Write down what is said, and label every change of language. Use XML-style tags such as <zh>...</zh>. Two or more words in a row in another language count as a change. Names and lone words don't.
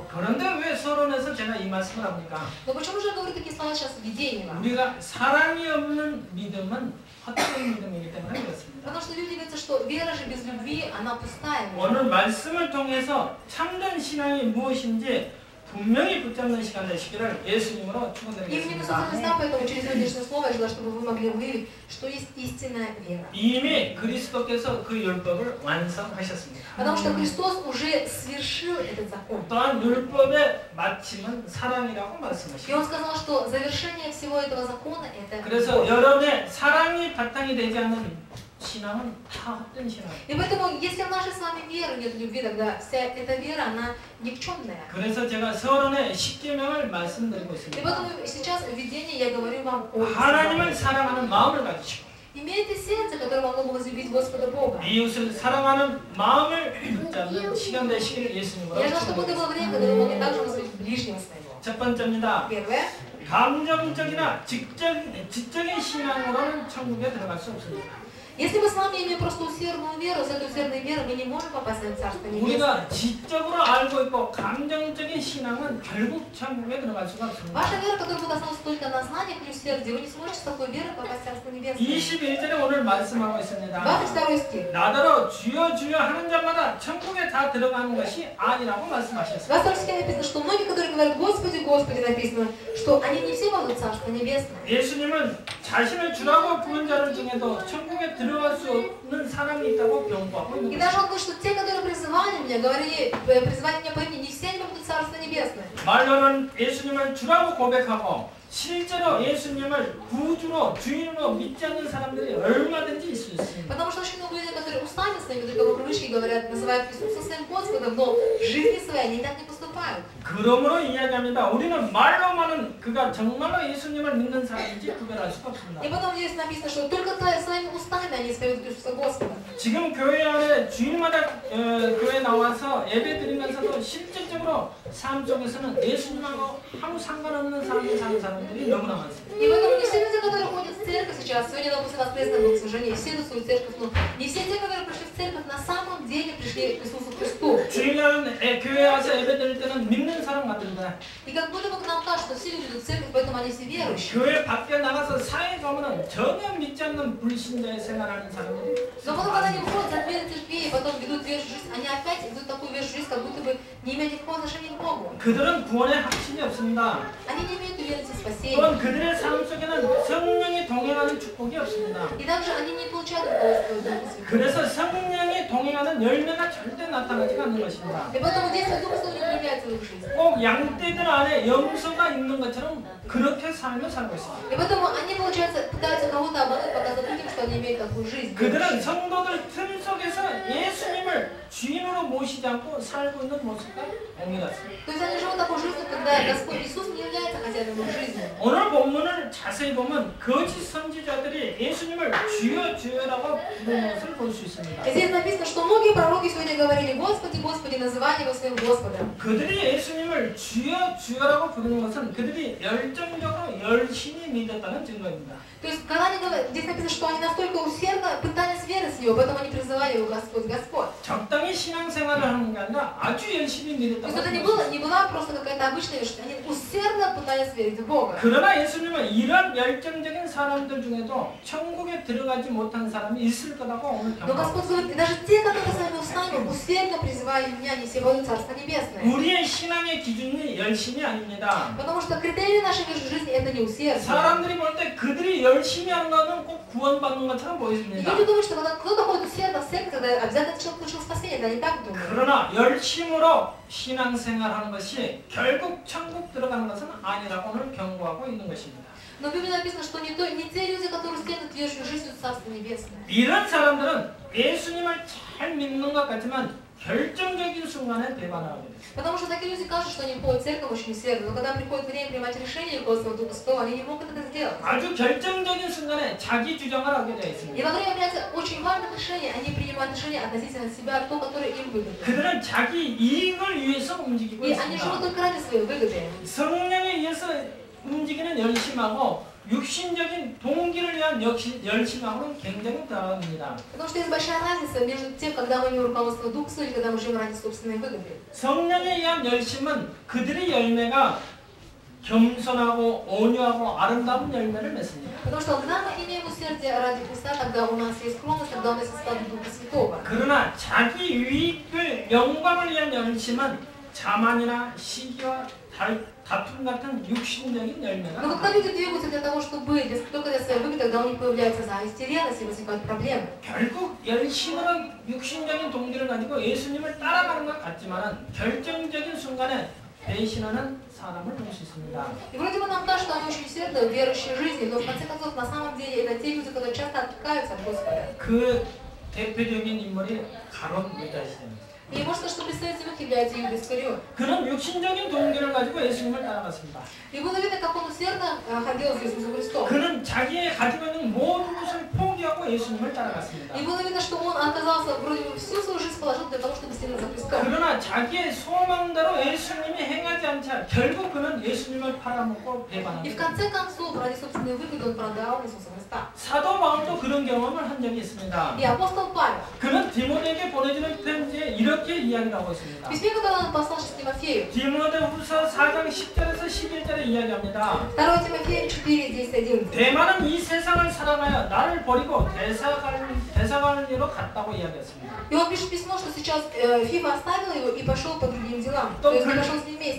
<ko>그런데 왜 서론에서 제가 이 말씀을 합니까?</ko> <ru>Но почему же я говорю такие слова сейчас в видении вам?</ru> <ko>우리가 사랑이 없는 믿음은 헛된 믿음이기 때문에 그렇습니다.</ko> <ru>Потому что люди говорят, что вера же без любви, она пустая.</ru> <ko>오늘 말씀을 통해서 참된 신앙이 무엇인지 분명히 붙잡는 시간 되시기를 예수님으로</ko> <ru>И мне</ru> <ko>축원드리겠습니다.</ko> <ru>Иисус Христа, поэтому через сегодняшнее слово я желаю, чтобы вы могли выявить, что есть истинная вера.</ru> <ko>이미 그리스도께서 그 율법을 완성하셨습니다.</ko> <ru>Потому что Христос уже свершил этот закон.</ru> <ko>또한 율법의 마침은 사랑이라고</ko> <ru>И</ru> <ko>말씀하십니다.</ko> <ru>Он сказал, что завершение всего этого закона это</ru> <ko>그래서</ko> <ru>любовь.</ru> <ko>여러분의 사랑이 바탕이 되지 않는 신앙은 다 헛된 신앙이에요.</ko> <ru>И поэтому, если в нашей с вами веры нет любви, тогда вся эта вера, она никчемная.</ru> <ko>그래서 제가 서론의 10계명을 말씀드리고</ko> <ru>И</ru> <ko>있습니다.</ko> <ru>поэтому сейчас в видении я говорю вам о</ru> <ko>하나님을 사랑하는 마음을 가지시고</ko> <ru>имейте сердце, которое могло бы возлюбить Господа Бога.</ru> <ko>이웃을 사랑하는 마음을 붙잡는 시간 되시기를 예수님으로</ko> <ru>Я желаю, чтобы это было время, когда вы могли также возлюбить ближнего своего.</ru> <ko>첫 번째입니다.</ko> <ru>Первое.</ru> <ko>감정적이나 지적인 신앙으로는 천국에 들어갈 수 없습니다.</ko> <ru>Если мы с вами имеем просто усердную веру, за эту усердную веру мы не можем попасть на Царство Небесное.</ru> <ko>우리가 지적으로 알고 있고 감정적인 신앙은 결국 천국에 들어갈 수가 없습니다.</ko> <ru>Ваша вера, которая будет основана только на знаниях и усердии, вы не сможете с такой верой попасть в Царство Небесное.</ru> <ko>21절에 오늘 말씀하고 있습니다.</ko> <ru>22 стих.</ru> <ko>나더러 주여 주여 하는 자마다 천국에 다 들어가는 것이 아니라고</ko> <ru>В</ru> <ko>말씀하셨습니다.</ko> <ru>22 стихе написано, что многие, которые говорят «Господи, Господи», написано, что они не все войдут в Царство Небесное.</ru> <ko>예수님은 자신을 주라고 부른 자들 중에도 천국에 들어갈 수 없는 사람이 있다고 경고하고</ko> <ru>И</ru> <ko>있는</ko> <ru>даже</ru> <ko>것입니다.</ko> <ru>он говорит, что те, которые призывали меня, призывали меня по имени, не все они попадут в Царство Небесное.</ru> <ko>말로는 예수님을 주라고 고백하고 실제로 예수님을 구주로 주인으로 믿지 않는 사람들이 얼마든지 있을 수 있습니다.</ko> <ru>Потому что очень много людей, которые устами своими, только по привычке говорят, называют Иисуса своим Господом, но в жизни своей они так не поступают.</ru> <ko>그러므로 이야기합니다. 우리는 말로만은 그가 정말로 예수님을 믿는 사람인지 구별할 수가 없습니다.</ko> <ru>И потом здесь написано, что только своими устами они исповедуют Иисуса Господа.</ru> <ko>지금 교회 안에 주일마다 교회 나와 나가서 예배드리면서도 실질적으로 삶 속에서는 예수님하고 아무 상관없는 삶을 사는 사람들이 너무나 많습니다.</ko> <ru>И поэтому не все люди, которые ходят в церковь сейчас, сегодня, допустим, воскресное богослужение, все идут в свою церковь, но не все те, которые пришли в церковь, на самом деле пришли к Иисусу Христу.</ru> <ko>주일날 교회 와서 예배드릴 때는 믿는 사람 같은데</ko> <ru>И как будто бы к нам кажется, что все люди идут в церковь, поэтому они все верующие.</ru> <ko>교회 밖에 나가서 사회 가면은 전혀 믿지 않는 불신자의 생활하는 사람들이</ko> <ru>Но потом, когда они выходят за двери церкви и потом ведут верующую жизнь, они опять ведут такую верующую жизнь, как будто бы не имеют никакого отношения к Богу.</ru> <ko>그들은 구원의 확신이 없습니다.</ko> <ru>Они не имеют уверенности в спасении.</ru> <ko>또한 그들의 삶 속에는 성령이 동행하는 축복이 없습니다.</ko> <ru>И также они не получают руководства Духа Святого.</ru> <ko>그래서 성령이 동행하는 열매가 절대 나타나지가 않는 것입니다.</ko> <ru>И поэтому действие Духа Святого не проявляется в их жизни.</ru> <ko>꼭 양떼들 안에 염소가 있는 것처럼 그렇게 삶을 살고 있습니다.</ko> <ru>И поэтому они, получается, пытаются кого-то обмануть, показать людям, что они имеют такую жизнь.</ru> <ko>그들은 성도들 틈 속에서 예수님을 주인으로 모시지 않고 살고 있는 모습과 동일 같습니다.</ko> <ru>То есть они живут такой жизнью, когда Господь Иисус не является хозяином их жизни.</ru> <ko>오늘 본문을 자세히 보면 거짓 선지자들이 예수님을 주여 주여라고 부르는 것을 볼 수 있습니다.</ko> <ru>Здесь написано, что многие пророки сегодня говорили: Господи, Господи, называли его своим Господом.</ru> <ko>그들이 예수님을 주여 주여라고 부르는 것은 그들이 열정적으로 열심히 믿었다는 증거입니다.</ko> <ru>То есть, когда они говорят, здесь написано, что они настолько усердно пытались верить в него, поэтому они призывали его Господь, Господь.</ru> <ko>적당히 신앙생활을 하는 게 아니라 아주 열심히</ko> <ru>То есть</ru> <ko>믿었다고</ko> <ru>это</ru> <ko>합니다.</ko> <ru>не была просто какая-то обычная вещь, они усердно пытались верить в Бога.</ru> <ko>그러나 예수님은 이런 열정적인 사람들 중에도 천국에 들어가지 못한 사람이 있을 거라고 오늘</ko> <ru>Но</ru> <ko>경고합니다.</ko> <ru>Господь говорит, и даже те, которые своими устами усердно призывали меня, не все войдут в Царство Небесное.</ru> <ko>우리의 신앙의 기준이 열심이 아닙니다.</ko> <ru>Потому что критерий нашей жизни это не усердие.</ru> <ko>사람들이 볼 때 그들이 열심히 하는 거는 꼭 구원받는 것처럼 보입니다.</ko> <ru>Люди думают, что когда кто-то ходит усердно в церковь, тогда обязательно человек получил спасение. Да, не так думают.</ru> <ko>그러나 열심으로 신앙생활하는 것이 결국 천국 들어가는 것은 아니라고 오늘 경고하고 있는 것입니다.</ko> <ru>Но в Библии написано, что не те люди, которые следуют верующей жизнью в Царство Небесное.</ru> <ko>이런 사람들은 예수님을 잘 믿는 것 같지만 결정적인 순간에 배반하게 됩니다.</ko> <ru>Потому что такие люди кажутся, что они ходят в церковь очень усердно, но когда приходит время принимать решение руководства Духа Святого, они не могут это сделать.</ru> <ko>아주 결정적인 순간에 자기 주장을 하게 되어</ko> <ru>И</ru> <ko>있습니다.</ko> <ru>во время принятия очень важных решений, они принимают решения относительно себя, то, которое им выгодно.</ru> <ko>그들은 자기 이익을 위해서 움직이고</ko> <ru>И они живут</ru> <ko>있습니다.</ko> <ru>только ради своей выгоды.</ru> <ko>성령에 의해서 움직이는 열심하고 육신적인 동기를 위한 열심하고는 굉장히 다릅니다.</ko> <ru>Потому что есть большая разница между тем, когда мы имеем руководство Духа Святого, и когда мы живем ради собственной выгоды.</ru> <ko>성령에 의한 열심은 그들의 열매가 겸손하고 온유하고 아름다운 열매를 맺습니다.</ko> <ru>Потому что когда мы имеем усердие ради Христа, тогда у нас есть скромность, тогда у нас есть слава Духа Святого.</ru> <ko>그러나 자기 유익을 영광을 위한 열심은 자만이나 시기와 다툼 같은 육신적인 열매가</ko> <ru>Но когда люди двигаются для того, чтобы только для своей выгоды, тогда у них появляется зависть и ревность, и возникают проблемы.</ru> <ko>결국 열심으로 육신적인 동기를 가지고 예수님을 따라가는 것 같지만은 결정적인 순간에 배신하는 사람을 볼 수 있습니다.</ko> <ru>И вроде бы нам кажется, что они очень усердны в верующей жизни, но в конце концов, на самом деле, это те люди, которые часто отрекаются от Господа.</ru> <ko>그 대표적인 인물이 가롯 유다시입니다.</ko> <ru>И можно, что представителем их является Иуда Искариот.</ru> <ko>그는 육신적인 동기를 가지고 예수님을 따라갔습니다.</ko> <ru>И было видно, как он усердно ходил с Иисусом Христом.</ru> <ko>그는 자기의 가지고 있는 모든 것을 포기하고 예수님을 따라갔습니다.</ko> <ru>И было видно, что он отказался, вроде бы всю свою жизнь положил для того, чтобы следовать за Христом.</ru> <ko>그러나 자기의 소망대로 예수님이 행하지 않자 결국 그는 예수님을 팔아먹고</ko> <ru>И в</ru> <ko>배반합니다.</ko> <ru>конце концов, ради собственной выгоды, он продал Иисуса Христа.</ru> <ko>사도 바울도 그런 경험을 한 적이 있습니다.</ko> <ru>И апостол Павел,</ru> <ko>그는 디모데에게 보내주는 편지에 이렇게 이야기를 하고</ko> <ru>в</ru> <ko>있습니다.</ko> <ru>письме, которое он послал Тимофею,</ru> <ko>디모데후서 4장 10절에서 11절에 이야기합니다.</ko> <ru>2 Тимофея 4, 10, 11.</ru> <ko>대만은 이 세상을 사랑하여 나를 버리고 대사관리로 갔다고 이야기했습니다.</ko> <ru>И он пишет письмо, что сейчас Фима оставил его и пошел по другим делам. То есть не пошел с ним вместе.</ru>